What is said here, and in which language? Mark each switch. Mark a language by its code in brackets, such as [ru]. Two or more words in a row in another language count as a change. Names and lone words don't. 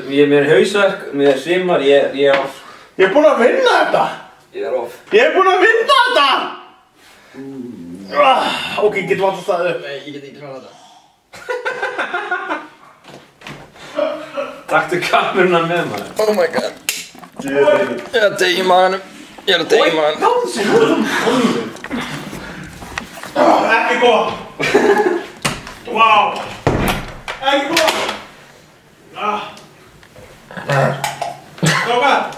[is] Ég er með hausverk, með svimar, ég er off. Ég er búinn að vinna þetta! Ég er off. Ég er búinn að vinna þetta! Ok, ég get vant að staðið upp. Nei, ég get ekki klára þetta. Taktu kameruna með maður. [en] Oh my god. [is] Ég er að deyja í maganum. Ég er að deyja í maganum. Ekki góð. Vá. Ekki góð. Strákar.